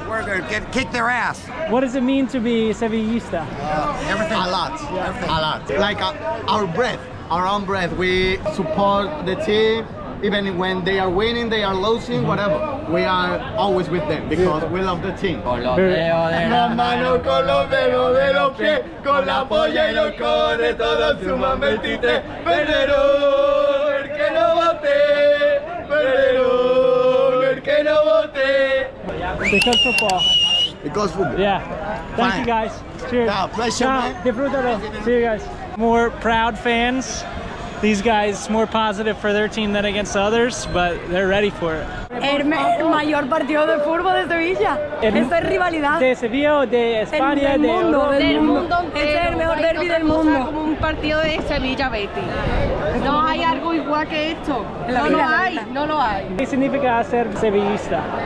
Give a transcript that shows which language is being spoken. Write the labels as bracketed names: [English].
[English] We're gonna kick their ass. What does it mean to be Sevillista? Everything. A lot. Yeah. A lot. Like our breath. Our own breath. We support the team even when they are winning, they are losing, whatever. We are always with them because we love the team. [Spanish] Con los dedos de la mano, con los dedos de los pies, con la polla y los cojones, todos suman 23. Perdero, el que no vote. Perdero, el que no vote. [English] Because football. Because football. Yeah. Thank you guys. Cheers. Yeah, pleasure, man. [Spanish] Disfrútalo. [English] See you guys. More proud fans. These guys more positive for their team than against others, but they're ready for it. [Spanish] El mayor partido de fútbol de Sevilla. Esto es rivalidad. ¿De Sevilla o de España? Del mundo. Este es el mejor derbi del mundo. Como un partido de Sevilla Betis. No hay algo igual que esto. No lo hay. ¿Qué significa ser sevillista?